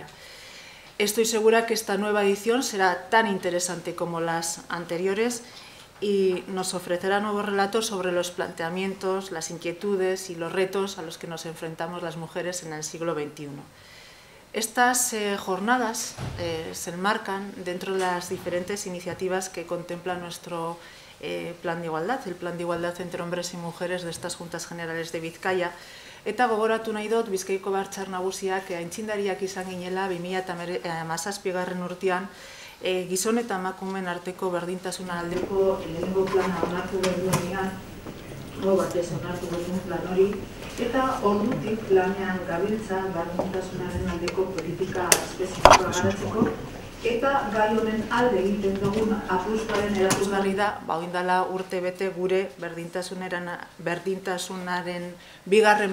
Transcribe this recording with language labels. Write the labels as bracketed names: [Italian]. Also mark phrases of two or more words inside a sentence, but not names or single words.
[Spanish] Estoy segura que esta nueva edición será tan interesante como las anteriores y nos ofrecerá nuevos relatos sobre los planteamientos, las inquietudes y los retos a los que nos enfrentamos las mujeres en el siglo XXI. Estas jornadas se enmarcan dentro de las diferentes iniciativas que contempla nuestro plan de igualdad, el plan de igualdad entre hombres y mujeres de estas Juntas Generales de Vizcaya, [Basque] eta gogoratu nahi dut Bizkaiko Batzar Nagusiak aintzindariak izan ginela 2017 urtean gizon eta emakumeen arteko berdintasuna aldeko lehenengo plana onartu duenean, batez onartu duen plan hori, eta ordutik lanean gabiltza berdintasunaren aldeko politika espezifikoa garatzeko, eta gai honen alde egiten dugun apustuaren erakusgarri da, oindala urte bete gure berdintasunaren 2.